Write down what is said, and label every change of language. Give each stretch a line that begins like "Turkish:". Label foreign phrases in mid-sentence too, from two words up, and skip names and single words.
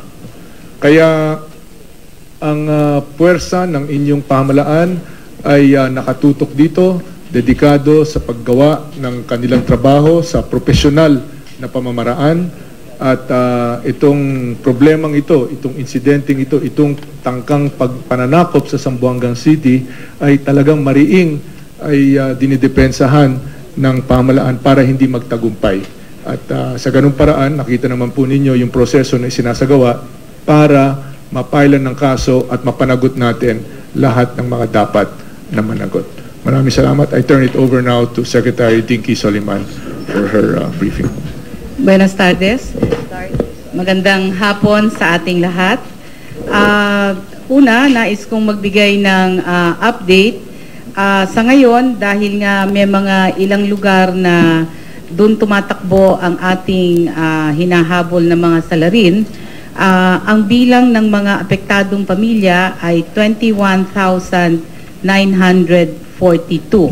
Filipino: Kaya ang puwersa ng inyong pamahalaan ay nakatutok dito, dedikado sa paggawa ng kanilang trabaho sa profesional na pamamaraan, at itong problemang ito, itong insidenteng ito, itong tangkang pananakop sa Zamboanga City ay talagang mariing ay dinidepensahan ng pamahalaan para hindi magtagumpay. At sa ganung paraan, nakita naman po ninyo yung proseso na isinasagawa para mapailan ng kaso at mapanagot natin lahat ng mga dapat na managot. Maraming salamat.
English: I turn it over now to Secretary Dinky Soliman for her briefing.
Spanish: Buenas tardes.
Filipino: Magandang hapon sa ating lahat. Una, nais kong magbigay ng update. Sa ngayon, dahil nga may mga ilang lugar na doon tumatakbo ang ating hinahabol na mga salarin, ang bilang ng mga apektadong pamilya ay 21,942.